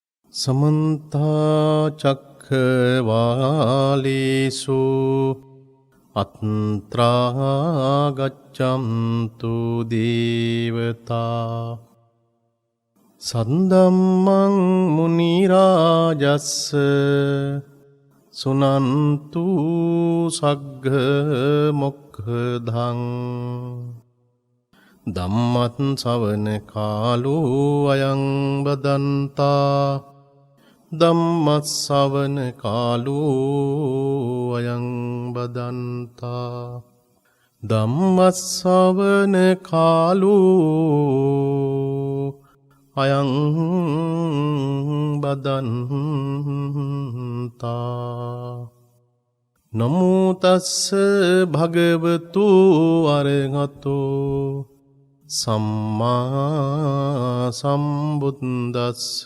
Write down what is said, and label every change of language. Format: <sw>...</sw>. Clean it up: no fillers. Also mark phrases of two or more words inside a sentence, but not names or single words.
<pi>समन्ता चक्रवालेषु अत्रा गच्छन्तु देवता सन्दम्मं मुनिराजस्स सुनन्तु सग्गमुखधं ධම්මත් සවන කාලෝ අයං බදන්තා ධම්මත් සවන කාලෝ අයං බදන්තා ධම්මත් සවන කාලෝ අයං බදන්තා නමෝ තස්ස භගවතු අරහතෝ සම්මා සම්බුද්දස්ස</pi>